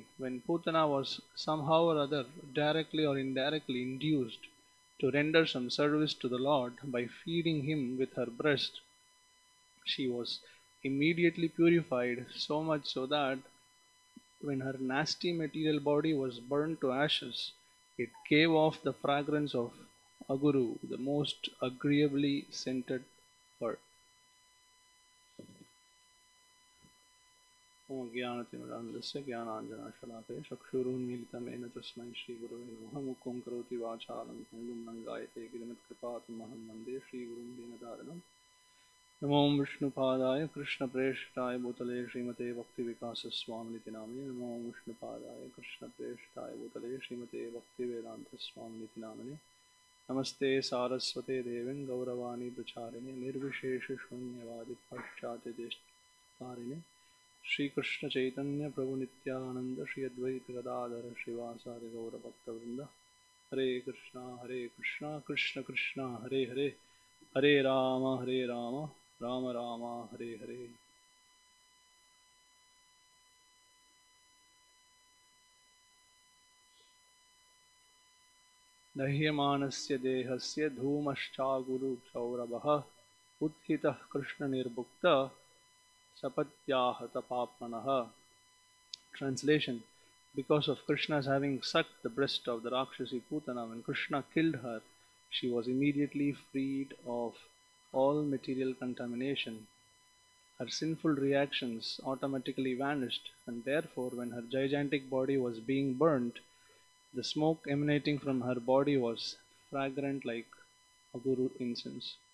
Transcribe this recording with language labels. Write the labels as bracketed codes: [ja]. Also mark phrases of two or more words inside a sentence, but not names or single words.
[en] When Putana was somehow or other, directly or indirectly, induced to render some service to the Lord by feeding him with her breast, she was immediately purified, so much so that when her nasty material body was burned to ashes, it gave off the fragrance of aguru, the most agreeably scented herb. [sa] ॐ ज्ञानतिमिरान्धस्य ज्ञानाञ्जनशलाकया चक्षुरुन्मीलितमेन तस्मै श्रीगुरवे नमः मुखं करोति वाचालं पङ्गुं लङ्घयते गिरिमत्कृपातमहं वन्दे श्रीगुरुं दीनदारिणम् नमो विष्णुपादाय कृष्णप्रेष्ठाय भूतले श्रीमते भक्तिविकासस्वामिनिति नामिने नमो विष्णुपादाय कृष्णप्रेष्ठाय भूतले श्रीमते भक्तिवेदान्तस्वामिनिति नामिने नमस्ते सारस्वते देवीं गौरवाणी प्रचारिणे निर्विशेषशून्यवादि पाश्चात्यदेशतारिणे श्रीकृष्ण चैतन्य प्रभु नित्यानंद श्री अद्वैत गदाधर श्रीवासादि गौरभक्तवृंद हरे कृष्णा कृष्ण कृष्ण हरे हरे हरे राम राम राम हरे हरे. दह्यमानस्य देहस्य धूमश्चागुरु सौरभः उत्थितः कृष्ण निर्भुक्त सपत्यहः तपाप्मनः. [en] Translation: because of Krishna's having sucked the breast of the Rakshasi Putana, when Krishna killed her, she was immediately freed of all material contamination. Her sinful reactions automatically vanished, and therefore, when her gigantic body was being burnt, the smoke emanating from her body was fragrant like aguru incense.